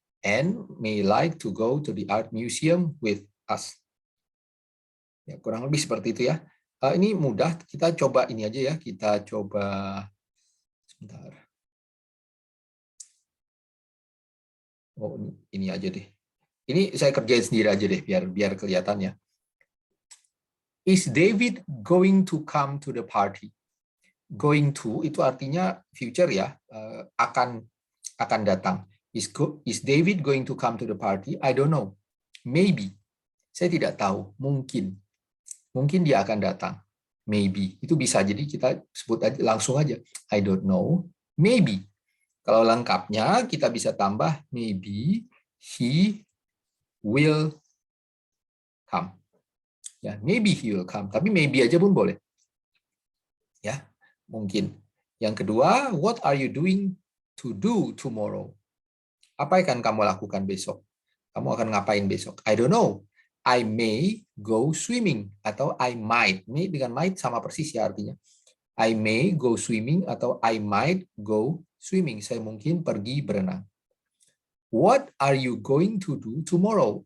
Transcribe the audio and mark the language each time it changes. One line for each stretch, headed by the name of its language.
English: Anne may like to go to the art museum with us.
Indonesian: Ya, kurang lebih seperti itu ya. Ini mudah, kita coba ini aja ya. Kita coba sebentar. Oh, ini aja deh. Ini saya kerjain sendiri aja deh biar kelihatan ya.
English: Is David going to come to the party? Going to
Indonesian: itu artinya future ya, akan datang.
English: Is David going to come to the party? I don't know. Maybe.
Indonesian: Saya tidak tahu. Mungkin dia akan datang. Maybe. Itu bisa. Jadi kita sebut aja langsung aja.
English: I don't know. Maybe.
Indonesian: Kalau lengkapnya kita bisa tambah
English: maybe he will come.
Indonesian: Ya,
English: maybe he will come.
Indonesian: Tapi maybe aja pun boleh. Ya, mungkin. Yang kedua,
English: what are you doing to do tomorrow?
Indonesian: Apa yang akan kamu lakukan besok? Kamu akan ngapain besok?
English: I don't know. I may go swimming atau I might.
Indonesian: May dengan might sama persis ya artinya.
English: I may go swimming atau I might go swimming.
Indonesian: Saya mungkin pergi berenang.
English: What are you going to do tomorrow?